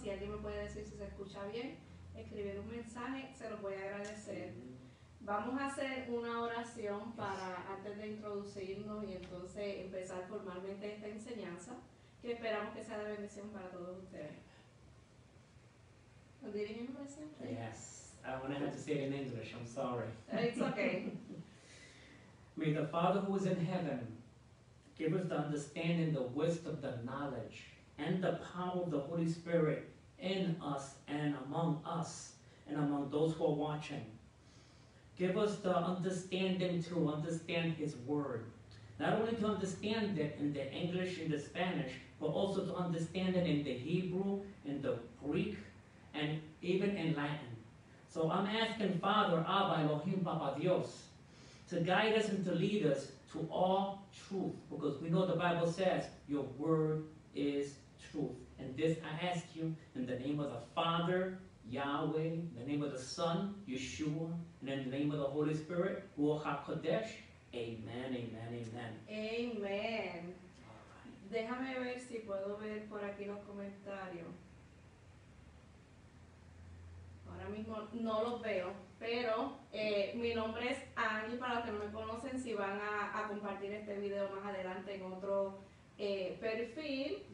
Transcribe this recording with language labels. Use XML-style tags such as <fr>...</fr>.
<es>Si alguien me puede decir si se escucha bien, escribir un mensaje, se los voy a agradecer. Vamos a hacer una oración para antes de introducirnos y entonces empezar formalmente esta enseñanza, que esperamos que sea de bendición para todos ustedes. ¿Nos dirigen una oración?</es> <en>Yes. I'm going to have to say it in English. I'm sorry. It's okay. May the Father who is in heaven give us the understanding, the wisdom, the knowledge, and the power of the Holy Spirit in us and among those who are watching. Give us the understanding to understand His Word. Not only to understand it in the English and the Spanish, but also to understand it in the Hebrew, in the Greek, and even in Latin. So I'm asking Father, Abba, Elohim, Papa Dios, to guide us and to lead us to all truth, because we know the Bible says your word is truth. And this I ask you in the name of the Father, Yahweh, in the name of the Son, Yeshua, and in the name of the Holy Spirit, Ruach HaKodesh. Amen, amen, amen. Amen.</en> <es>Déjame ver si puedo ver por aquí los comentarios. Ahora mismo no los veo, pero mi nombre es Angie, para los que no me conocen, si van a compartir este video más adelante en otro perfil.</es>